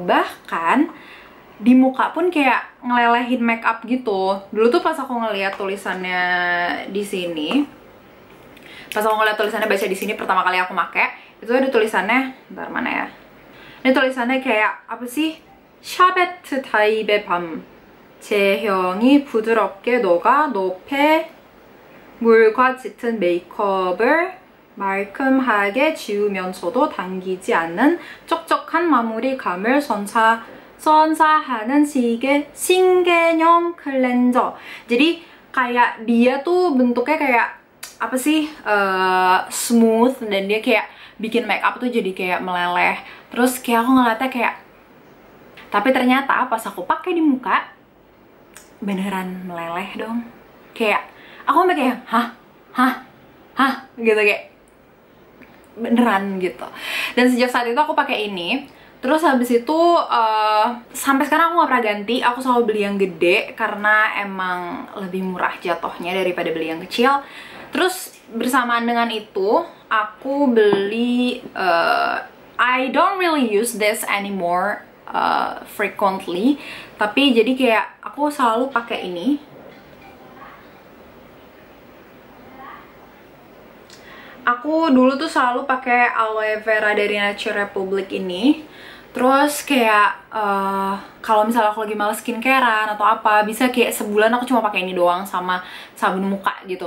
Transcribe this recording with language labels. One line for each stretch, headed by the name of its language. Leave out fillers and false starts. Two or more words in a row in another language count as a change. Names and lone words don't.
Indonesian: Bahkan di muka pun kayak ngelelehin makeup gitu. Dulu tuh pas aku ngeliat tulisannya di sini, baca di sini pertama kali aku make, itu ada tulisannya, bentar mana ya? Ini tulisannya kayak apa sih?
Korean: 샤베트 타입의 밤. 제형이 부드럽게 녹아 높에 물과 짙은 메이크업을 말끔하게 지우면서도 당기지 않는 촉촉한 마무리감을 선사하는 신개념 클렌저.
Indonesian: Jadi kayak dia tuh bentuknya kayak apa sih, smooth, dan dia kayak bikin makeup tuh jadi kayak meleleh. Terus kayak aku ngeliatnya kayak, tapi ternyata pas aku pakai di muka beneran meleleh dong. Kayak aku sampai kayak hah gitu, kayak beneran gitu. Dan sejak saat itu aku pakai ini. Terus habis itu sampai sekarang aku gak pernah ganti. Aku selalu beli yang gede karena emang lebih murah jatuhnya daripada beli yang kecil. Terus bersamaan dengan itu aku beli
English: I don't really use this anymore frequently,
Indonesian: tapi jadi kayak aku selalu pakai ini. Aku dulu tuh selalu pakai aloe vera dari Nature Republic ini. Terus kayak kalau misalnya aku lagi males skincarean atau apa, bisa kayak sebulan aku cuma pakai ini doang sama sabun muka gitu.